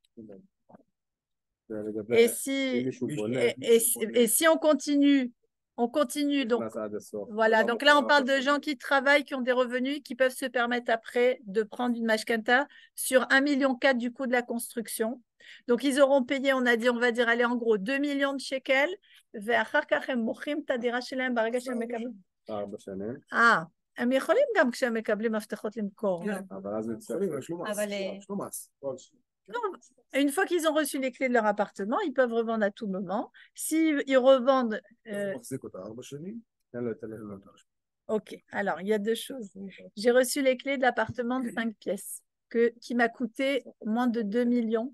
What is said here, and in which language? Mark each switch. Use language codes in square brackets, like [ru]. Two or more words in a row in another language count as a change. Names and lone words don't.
[fr] Et si on continue, donc voilà, donc là on parle de gens qui travaillent, qui ont des revenus, qui peuvent se permettre après de prendre une mashkanta sur 1,4 million du coût de la construction. Donc ils auront payé, on va dire, allez, en gros 2 millions de shekels. [he] הם יכולים גם כשהם מקבלים מפתחות למכור. [fr] Une fois qu'ils ont reçu les clés de leur appartement, ils peuvent revendre à tout moment. S'ils revendent... Ok, alors il y a 2 choses. J'ai reçu les clés de l'appartement de 5 pièces qui m'a coûté moins de 2 millions.